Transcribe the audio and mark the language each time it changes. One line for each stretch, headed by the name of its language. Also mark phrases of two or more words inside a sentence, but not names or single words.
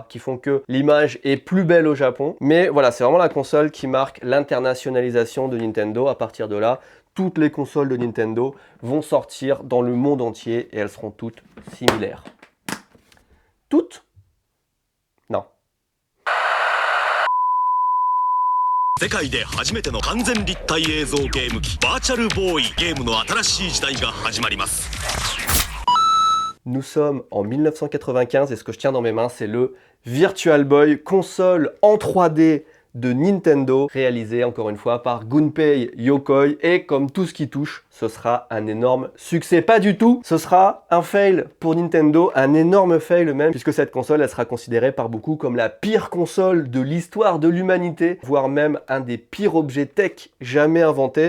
French: qui font que l'image est plus belle au Japon. Mais voilà, c'est vraiment la console qui marque l'internationalisation de Nintendo. À partir de là, toutes les consoles de Nintendo vont sortir dans le monde entier et elles seront toutes similaires. Toutes? Non.
Japanese: 世界で初めての完全立体映像ゲーム機バーチャルボーイゲームの新しい時代が始まります。
French: Nous sommes en 1995 et ce que je tiens dans mes mains c'est le Virtual Boy, console en 3D de Nintendo, réalisé encore une fois par Gunpei Yokoi, et comme tout ce qui touche, ce sera un énorme succès. Pas du tout, ce sera un fail pour Nintendo, un énorme fail même, puisque cette console, elle sera considérée par beaucoup comme la pire console de l'histoire de l'humanité, voire même un des pires objets tech jamais inventés.